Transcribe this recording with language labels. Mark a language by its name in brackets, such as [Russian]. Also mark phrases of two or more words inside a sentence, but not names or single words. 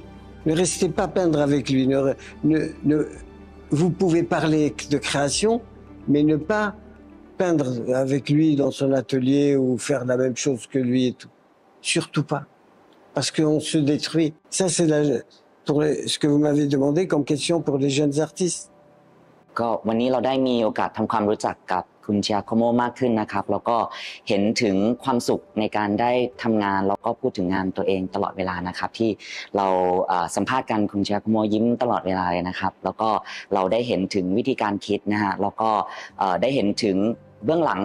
[French] Ne restez pas peindre avec lui. Vous pouvez parler de création, mais ne pas peindre avec lui dans son atelier ou faire la même chose que lui et tout. Surtout pas. Parce qu'on se détruit. Ça, c'est ce que vous m'avez demandé comme question pour les jeunes artistes. [Thai] ก็วันนี้เราได้มีโอกาสทำความรู้จักกับคุณเจียโคโมมากขึ้นนะครับแล้วก็เห็นถึงความสุขในการได้ทำงานแล้วก็พูดถึงงานตัวเองตลอดเวลานะครับที่เราสัม ภาษณ์กันคุณเจียโคโมยิ้มตลอดเวลาเลยนะครับแล้วก็เราได้เห็นถึงวิธีการคิดนะฮะแล้วก็ได้เห็นถึงเบื้องหลัง